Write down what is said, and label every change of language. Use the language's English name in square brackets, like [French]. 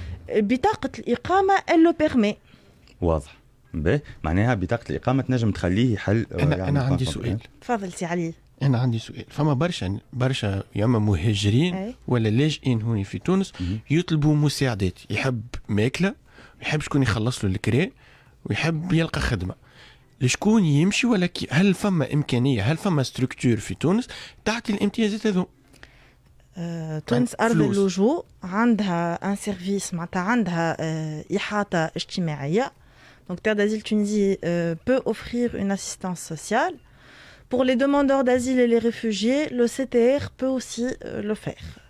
[Arabic] بطاقة الإقامة [French] elle le permet. [Arabic] واضح. معناها بطاقة الإقامة تنجم تخليه يحل. أنا عندي سؤال. تفضل سي علي. أنا عندي سؤال. فما برشا يا اما مهاجرين ولا لاجئين هوني في تونس يطلبوا مساعدات، يحب ماكلة، يحب شكون يخلص له الكراء، ويحب يلقى خدمة. لشكون يمشي ولا هل فما إمكانية، هل فما ستركتور في تونس تعطي الامتيازات هذو؟ تونس أرض اللجوء عندها [French] ان سيرفيس [Arabic] معناتها عندها إحاطة اجتماعية. [French] Donc Terre d'Asile Tunisie peut offrir une assistance sociale. Pour les demandeurs d'asile et les réfugiés, le CTR peut aussi le faire.